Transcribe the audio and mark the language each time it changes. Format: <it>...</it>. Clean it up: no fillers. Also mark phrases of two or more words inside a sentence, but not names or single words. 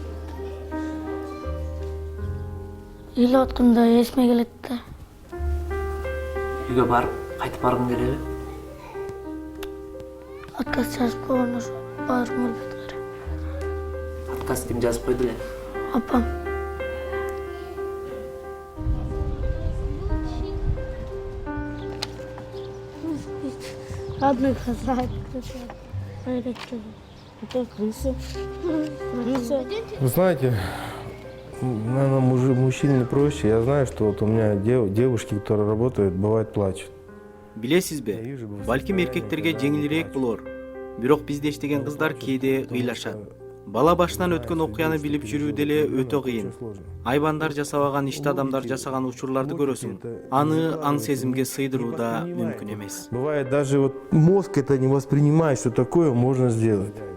<ky>Ыйлап атканда эсиме келет да. Үйгө барып, кайтып баргың келеби? Отказ жазып койгон ошо баргым келет. Отказ ким жазып койду эле? Апам.</ky> <ru>Родной хозяин. Вы знаете, наверное, мужчине проще. Я знаю, что вот у меня девушки, которые работают, бывает плачут.</ru> <ky>Билесизби? Балким эркектерге жеңилирээк болор. Бирок бизде иштеген кыздар кээде ыйлашат. Бала башынан өткөн окуяны билип жүрүү деле өтө кыйын. Айбандар жасабаган ишти адамдар жасаган учурларды көрөсүң. Аны аң сезимге сыйдыруу да мүмкүн эмес.</ky> <ru>Бывает, даже вот мозг это не воспринимает, что такое можно сделать.</ru>